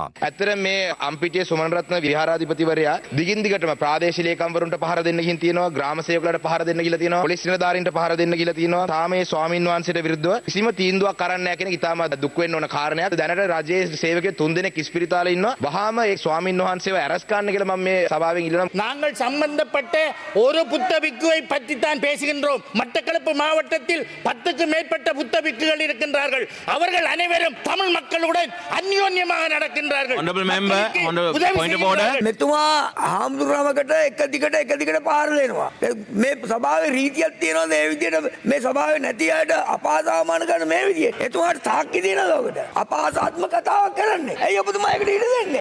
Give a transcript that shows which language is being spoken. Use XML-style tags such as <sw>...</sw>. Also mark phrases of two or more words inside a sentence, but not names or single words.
<si>ඇත්තට මේ අම්පිටියේ සුමන් රත්න විහාරාධිපතිවරයා දිගින් දිගටම ප්‍රාදේශීය ලේකම්වරුන්ට පහර දෙන්න ගිහින් තියෙනවා, ග්‍රාම සේවකලට පහර දෙන්න ගිහලා තියෙනවා, පොලිස් නිලධාරීන්ට පහර දෙන්න ගිහලා තියෙනවා. තාම මේ ස්වාමින් වහන්සේට විරුද්ධව කිසිම තීන්දුවක් කරන්න නැහැ කියන එක ඉතාම දුක් වෙන්න ඕන කාරණයක්. දැනට රජයේ සේවකයෝ 3 දෙනෙක් ඉස්පිරිතාලේ ඉන්නවා. වහාම ඒ ස්වාමින් වහන්සේව අරස් ගන්න කියලා මම මේ සභාවෙන් ඉල්ලනවා.</si> <ta>நாங்கள் சம்பந்தப்பட்ட ஒரு புத்த பிக்குவை பற்றி தான் பேசுகின்றோம். மட்டக்களப்பு மாவட்டத்தில் 10க்கு மேற்பட்ட புத்த பிக்குகள் இருக்கின்றார்கள். அவர்கள் அனைவரும் தமிழ் மக்களுடன் அந்யோன்யமாக நடக்கின்றார்கள்.</ta> <si>මෙතුමා හාමුදුරුවමකට එක දිගට පාර දෙනවා. මේ සභාවේ රීතියක් තියෙනවද ඒ විදිහට මේ සභාවේ නැති අයට අපහාසාමාන කරන මේ විදිහට? එතුමාට තාක්කි දෙනවද ඔකට? අපහාසාත්මක කතාවක් කරන්නේ. ඇයි ඔබතුමා ඒකට ඉඩ දෙන්නේ?</si>